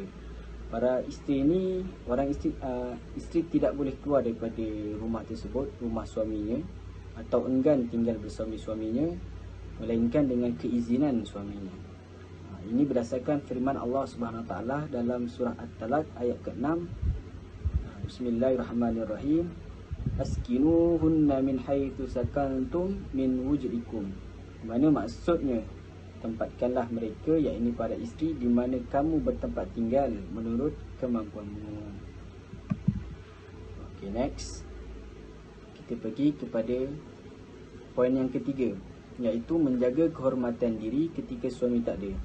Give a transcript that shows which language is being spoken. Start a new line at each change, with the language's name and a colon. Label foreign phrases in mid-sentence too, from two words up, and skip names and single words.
Malay: Para isteri ini, isteri tidak boleh keluar daripada rumah tersebut, rumah suaminya, atau enggan tinggal bersama suaminya, melainkan dengan keizinan suaminya. Ini berdasarkan firman
Arabic: الله سبحانه وتعالى
Malay: dalam surah At-Talaq ayat ke-6.
Arabic: بسم الله الرحمن الرحيم. أسكنوهن من حيث سكنتم من وجدكم.
Malay: Mana maksudnya, tempatkanlah mereka, yakni para isteri, di mana kamu bertempat tinggal menurut kemampuanmu.
English: Okay, next.
Malay: Kita pergi kepada poin yang ketiga, iaitu menjaga kehormatan diri ketika suami tak ada.